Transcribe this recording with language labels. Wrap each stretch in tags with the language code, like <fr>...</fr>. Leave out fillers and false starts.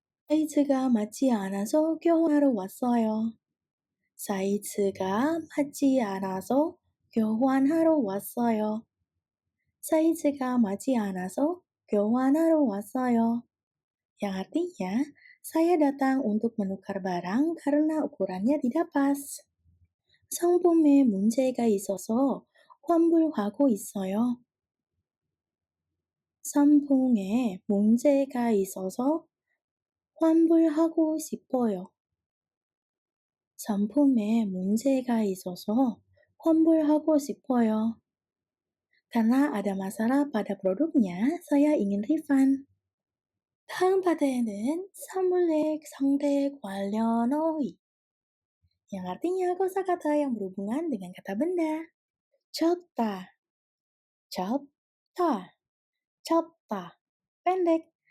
<ko>사이즈가 맞지 않아서 교환하러 왔어요. 사이즈가 맞지 않아서 교환하러 왔어요. 사이즈가 맞지 않아서 교환하러 왔어요.</ko> <id>Yang artinya, saya datang untuk menukar barang karena ukurannya tidak pas.</id> <ko>상품에 문제가 있어서 환불하고 있어요. 상품에 문제가 있어서 환불하고 싶어요. 상품에 문제가 있어서 환불하고 싶어요.</ko> <id>Karena ada masalah pada produknya, saya ingin refund.</id> <ko>다음 파트에는 사물의 상대 관련 어휘,</ko> <id>yang artinya kosakata yang berhubungan dengan kata benda.</id> <ko>쳤다, 쳤다, 쳤다. Pendek.</ko>